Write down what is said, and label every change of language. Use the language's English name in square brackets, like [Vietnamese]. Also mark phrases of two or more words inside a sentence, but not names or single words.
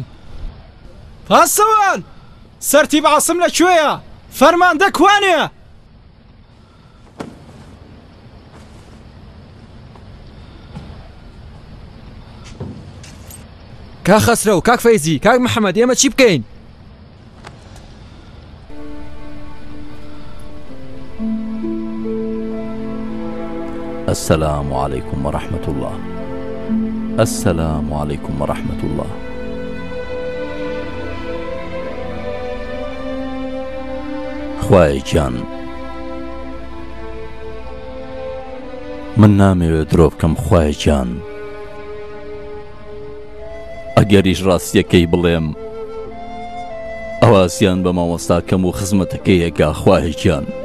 [Central Kurdish] پاسەوان سەرتی بەعاسم لەکوێیە؟ فەرماندە کوانێ؟ کاک خەسرە و کاک فەیزی، کاک محەممەد، ئێمە چی بکەین؟ [Arabic] السلام عليكم ورحمة الله. السلام عليكم ورحمة الله. [Central Kurdish] خوای گیان، من نامەوێت درۆ بکەم خوای گیان. ئەگەریش ڕاستیەکەی بڵێم ئەوازیان بە مامۆستاکەم و خزمەتەکەیەکە خوای گیان.